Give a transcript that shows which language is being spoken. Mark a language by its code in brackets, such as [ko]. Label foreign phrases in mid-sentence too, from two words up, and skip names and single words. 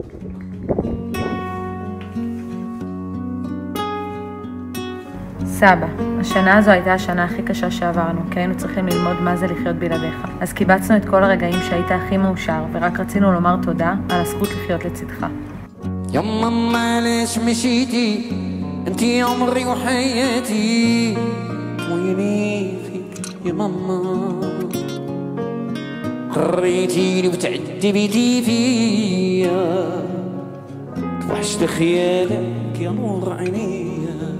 [he] סבא, השנה הזו הייתה השנה הכי קשה שעברנו, כי היינו צריכים ללמוד מה זה לחיות בלעדיך. אז קיבצנו את כל הרגעים שהיית הכי מאושר, ורק רצינו לומר תודה על הזכות לחיות לצדך. [ar] يا ماما ليش مشيتي انتي عمري وحياتي ويني فيك يا ماما قريتيني وتعذبتي فيا توحشت خيالك يا نور عينيا